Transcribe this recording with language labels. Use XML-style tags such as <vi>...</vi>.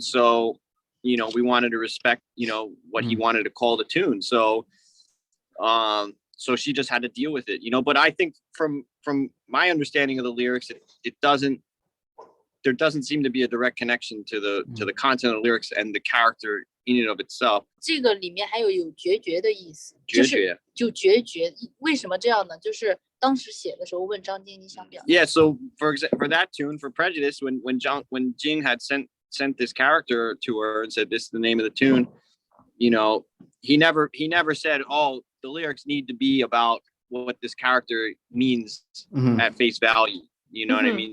<en>So, you know, we wanted to respect, you know, what he wanted to call the tune. So, so she just had to deal with it, you know. But I think from my understanding of the lyrics, there doesn't seem to be a direct connection to the content of the lyrics and the character in and of itself.</en> <zh>这个里面还有决绝的意思，决绝就决绝。为什么这样呢？就是当时写的时候问张晶，你想表达。</zh> <en>Yeah, so for that tune, for Prejudice, when Jing had sent this character to her and said this is the name of the tune, you know, he never said, oh, the lyrics need to be about what this character means at face value. You know what I mean?</en>